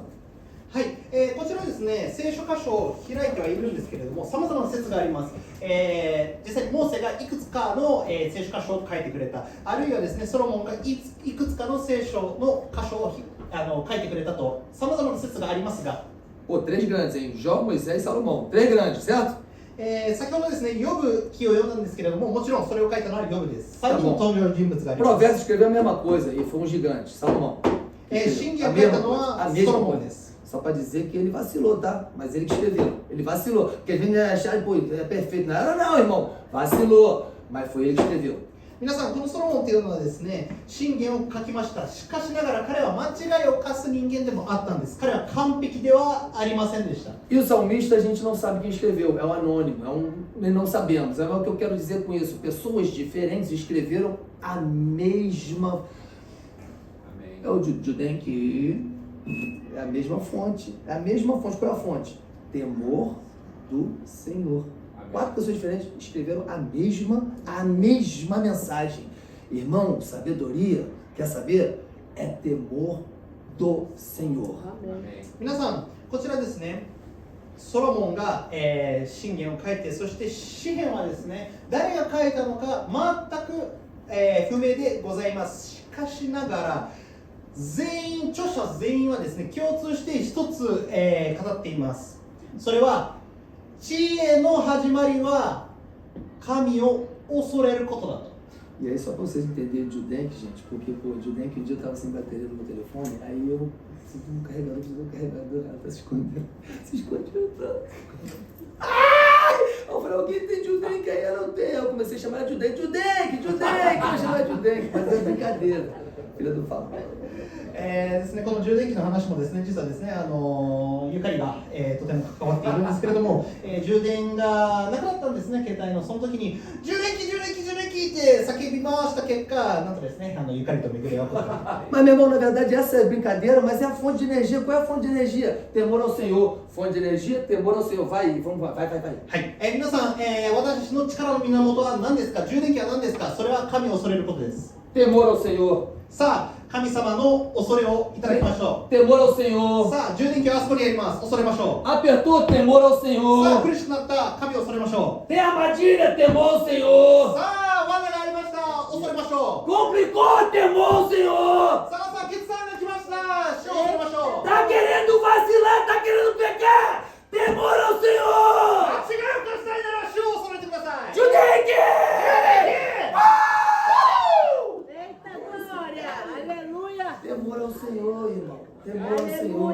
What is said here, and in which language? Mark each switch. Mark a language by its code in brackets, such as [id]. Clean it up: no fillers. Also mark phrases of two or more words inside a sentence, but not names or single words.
[ja] はい、こちらですね、聖書箇所を開いてはいるんですけれども、さまざまな説があります。実際にモーセがいくつかの、聖書箇所を書いてくれた、あるいはですね、ソロモンがいくつかの聖書の箇所を書いてくれたと、さまざまな説がありますが、 [pt] Pô, 3 grandes, hein? Jó, Moisés e Salomão. 3 grandes, certo? [ja] 先ほどですね、ヨブ記を読んだんですけれども、もちろんそれを書いたのはヨブです。3人の登場人物があります。 [pt] Provérbios escreveu a mesma coisa e foi um gigante, Salomão. [ja] 信玄を書いたのはソロモンです。 [pt] Só para dizer que ele vacilou, tá? Mas ele que escreveu. Ele vacilou. Porque ele vem achar, pô, é perfeito. Não era não, irmão. Vacilou. Mas foi ele que escreveu. [ja] 皆さん、このソロモンというのはですね、信玄を書きました。しかしながら彼は間違いを犯す人間でもあったんです。彼は完璧ではありませんでした。 [pt] E o salmista a gente não sabe quem escreveu. É um anônimo. Não sabemos. É o que eu quero dizer com isso. Pessoas diferentes escreveram a mesma... É o Judenque... É a mesma fonte. É a mesma fonte. Qual é a fonte? Temor do Senhor. 4 pessoas diferentes escreveram a mesma mensagem. Irmão, sabedoria, quer saber? É temor do Senhor. [ja] 皆さん、こちらですね、ソロモンが、信玄を書いて、そして詩篇はですね、誰が書いたのか全く、不明でございます。しかしながら、著者全員はですね、共通して一つ、語っています。それは、知恵の始まりは神を恐れることだと。 [pt] E aí, só para vocês entenderem Judenque, gente, porque, pô, Judenque um dia eu tava sem bateria no meu telefone, aí eu preciso de um carregador, ela tá se escondendo. Se escondeu tanto. Ai! Eu falei, alguém tem Judenque? Aí ela não tem. Eu comecei a chamar de Judenque, eu vou chamar de Judenque, mas é brincadeira. Filha do Fábio. [ja] ですね、この充電器の話もですね、実はですね、ゆかりが、とても関わっているんですけれども、充電がなくなったんですね、携帯の。その時に充電器って叫び回した結果、なんとですね、ゆかりと巡り合うことが。 [pt] Mas, meu irmão, na verdade essa é brincadeira, mas é a fonte de energia. Qual é a fonte de energia? Temor ao Senhor. Fonte de energia, temor ao Senhor. Vai, vamos lá, vai. [ja] はい、皆さん、私たちの力の源は何ですか？充電器は何ですか？それは神を恐れることです。 [pt] Temor ao Senhor. [ja] さあ、神様の恐れをいただきましょう。 [pt] Temor ao Senhor. [ja] さあ、充電器はあそこにあります。恐れましょう。 [pt] Apertou, temor ao [ja] さあ、 [pt] Senhor. [ja] 苦しくなった神を恐れましょ [pt] Tem armadilha, temor ao [ja] う。 [pt] Senhor. [ja] さあ、罠がありました。恐れましょう。 [pt] Complicou, temor ao Senhor. [ja] さあ、決断が来ました。主を恐れましょう。 [pt] Tá querendo vacilar, tá querendo pecar. Temor ao Senhor. [ja] 違うかしたいなら主を恐れてください。 [pt] Judenque! Eita glória! Aleluia! Temor ao Senhor, irmão. Temor ao Senhor.